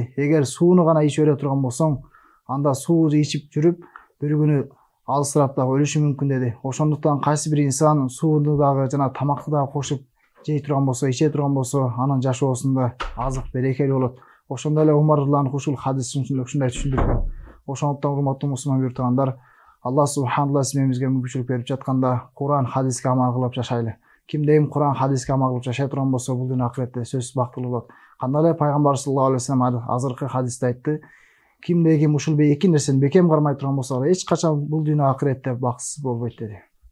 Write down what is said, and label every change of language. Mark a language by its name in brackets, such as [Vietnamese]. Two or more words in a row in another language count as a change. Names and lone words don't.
[Kyrgyz] Эгер сууну гана иче бере турган болсоң, анда суу ичип жүрүп бир күнү алысырап дагы өлүшүң мүмкүн деди. Ошондуктан кайсы бир инсан сууну дагы жана тамакты дагы кошуп жей турган болсо, иче турган болсо, анын жашоосунда азык берекелүү болот. Ошондой эле Умар радхияллаху ушул хадистин ушундай түшүндүргөн. Ошондуктан урматтуу мусулман биртугандар, Аллах [Arabic] سبحانه وتعالى [Kyrgyz] бизге мүмкүнчүлүк берип жатканда Куран хадиске амал кылып жашайлы. Кимде эми Куран хадиске амал кылып жашай турган болсо, бул дүйнө акыретте сөзсүз бактылуу болот. Кандай эле Пайгамбар [Arabic] صلى الله عليه وسلم [Kyrgyz] азыркы хадисте айтты: Кимде ушул эки нерсени бекем кармай турган болсо, эч качан бул дүйнө акыретте бакытсыз болбойт деди.